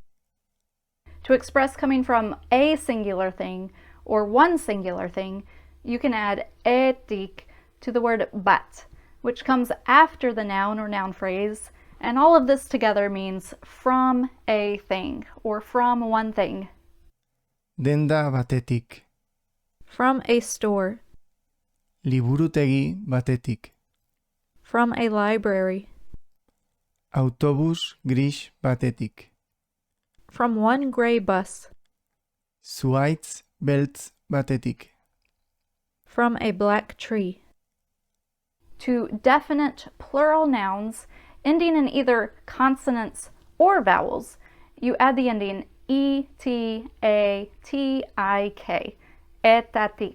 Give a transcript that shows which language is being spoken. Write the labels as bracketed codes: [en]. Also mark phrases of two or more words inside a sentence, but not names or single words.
[en] To express coming from a singular thing or one singular thing, you can add etik to the word bat, which comes after the noun or noun phrase, and all of this together means from a thing or from one thing. [eu] denda batetik, [en] From a store, [eu] liburutegi batetik, [en] from a library, [eu] autobus gris batetik, [en] from one gray bus, [eu] zuaitz beltz batetik, [en] from a black tree. To definite plural nouns ending in either consonants or vowels, you add the ending E-T-A-T-I-K, etatik.